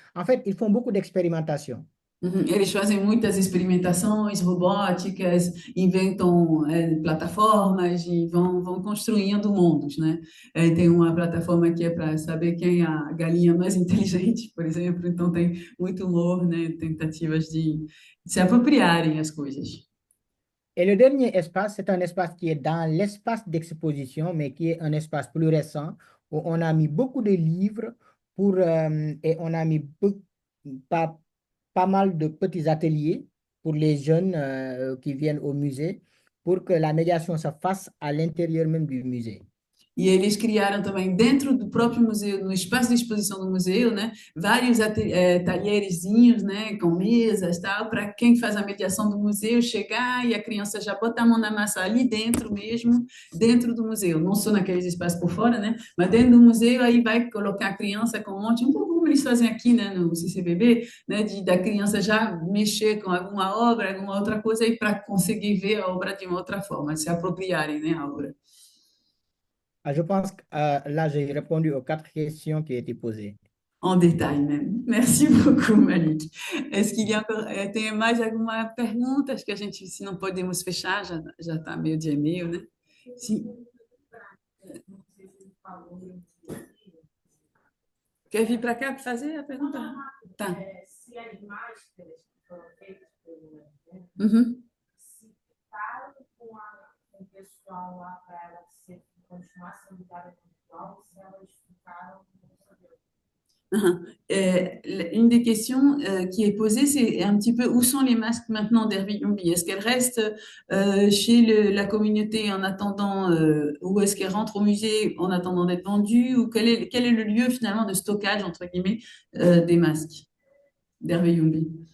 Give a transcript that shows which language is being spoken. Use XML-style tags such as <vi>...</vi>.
<fr>En fait, ils font beaucoup d'expérimentation. Uhum.</fr> <pt>Eles fazem muitas experimentações robóticas, inventam plataformas e vão construindo mundos, né? Tem uma plataforma que é para saber quem é a galinha mais inteligente, por exemplo, então tem muito humor, né? Tentativas de se apropriarem as coisas.</pt> <fr>Et le dernier espace, c'est un espace qui est dans l'espace d'exposition, mais qui est un espace plus récent, où on a mis beaucoup de livres et on a mis pas, pas mal de petits ateliers pour les jeunes qui viennent au musée, pour que la médiation se fasse à l'intérieur même du musée.</fr> <pt>E eles criaram também dentro do próprio museu, no espaço de exposição do museu, né, vários talherzinhos, né, com mesas, tal, para quem faz a mediação do museu chegar e a criança já botar a mão na massa ali dentro mesmo, dentro do museu, não só naqueles espaços por fora, né, mas dentro do museu aí vai colocar a criança com um monte, um pouco como eles fazem aqui, né, no CCBB, né, da criança já mexer com alguma obra, alguma outra coisa aí para conseguir ver a obra de uma outra forma, se apropriarem, né, a obra.</pt> <fr>Je pense que là, j'ai répondu aux 4 questions qui étaient posées. En détail même. Merci beaucoup, Malik. Est-ce qu'il y a encore,</fr> <pt>tem mais alguma pergunta? Acho que a gente, se não podemos fechar, já está meio dia e meio, né? Sim. Quer vir para cá para fazer a pergunta? Tá. Se as máscaras que foram feitas pelo Uhum. se ficaram com o pessoal lá para ela continuar sendo dada virtual, se elas ficaram</pt> <fr>Une des questions qui est posée, c'est un petit peu où sont les masques maintenant d'Hervé Yumbi? Est-ce qu'elles restent chez la communauté en attendant, ou est-ce qu'elles rentrent au musée en attendant d'être vendues? Ou quel est le lieu finalement de stockage, entre guillemets, des masques d'Hervé Yumbi?</fr>